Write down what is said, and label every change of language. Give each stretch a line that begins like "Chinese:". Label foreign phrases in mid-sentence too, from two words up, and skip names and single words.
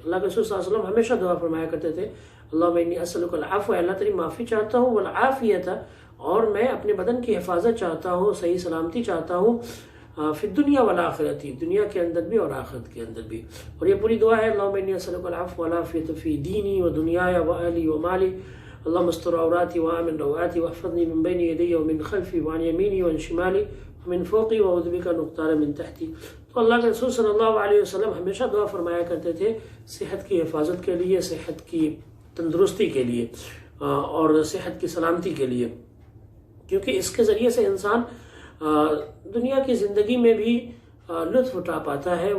Urdu: اللہ کے رسول صلی اللہ علیہ وسلم ہمیشہ دعا فرمایا کرتے تھے،
Arabic: اللہم انی اسألک العفو،
Urdu: اللہ تیری معافی چاہتا ہوں، والعافیت، اور میں اپنے بدن کی حفاظت چاہتا ہوں، صحیح سلامتی چاہتا ہوں،
Arabic: فی الدنیا والآخرتی،
Urdu: دنیا کے اندر بھی اور آخرت کے اندر بھی۔ اور یہ پوری دعا ہے،
Arabic: اللہم انی اسألک العفو والعافیت فی دینی و دنیای و اہلی و مالی، اللہم استر عوراتی وآمن روآتی واحفظنی من بین یدی ومن خلفی وعن یمینی وعن شمالی ومن فوقی واعوذ بک ان اغتال من تحتی۔
Urdu: تو اللہ کے رسول صلی اللہ علیہ وسلم ہمیشہ دعا فرمایا کرتے تھے صحت کی حفاظت کے لیے، صحت کی تندرستی کے لیے، اور صحت کی سلامتی کے لیے، کیونکہ اس کے ذریعے سے انسان دنیا کی زندگی میں بھی لطف اٹھا پاتا ہے۔